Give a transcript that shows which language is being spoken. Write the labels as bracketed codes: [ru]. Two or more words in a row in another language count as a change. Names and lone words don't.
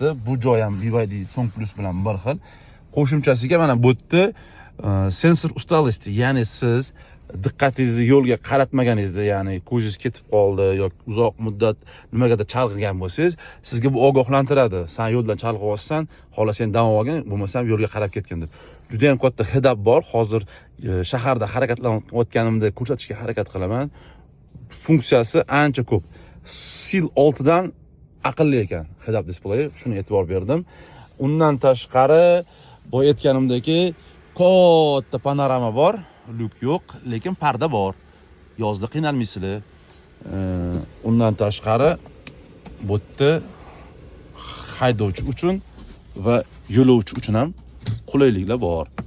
[uz] Bu joy ham BYD Song Plus bilan bir xil. Qo'shimchasiga mana bu yerda sensor ustalosti, ya'ni siz diqqatingizni yo'lga qaratmaganingizda, ya'ni ko'zingiz ketib qoldi yoki uzoq muddat nimagadir chalg'igan bo'lsangiz, sizga bu ogohlantiradi. Sen yo'ldan chalg'iyapsan, xohlasang dam olgin, bo'lmasam yo'lga qarab ketgin deb. Juda ham katta head-up bor. Hozir shaharda harakatlanayotganimda ko'rsatishga harakat qilaman. Funksiyasi ancha ko'p. Sil 6 dan aqlli ekan [en] head-up display, [uz] shuni e'tibor berdim. Undan tashqari, boya aytganimdek, katta panorama bor. Lyuk yo'q, lekin parda bor. Yozda qiynalmaysizlar. Undan tashqari bu yerda haydovchi uchun va yo'lovchi uchun ham qulayliklar bor.